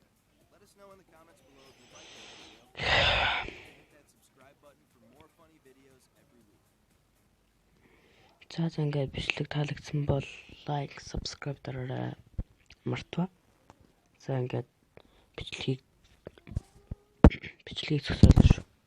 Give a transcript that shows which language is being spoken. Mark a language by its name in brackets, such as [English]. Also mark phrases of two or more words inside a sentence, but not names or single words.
[English] Let us know in the comments below if you liked this video. Hit that subscribe button for more funny videos every week. [Mongolian] За ингээд бичлэг таалагдсан бол лайк, subscribe дараарай. Мартва. За ингээд бичлэгийг зөксөөлөө шүү.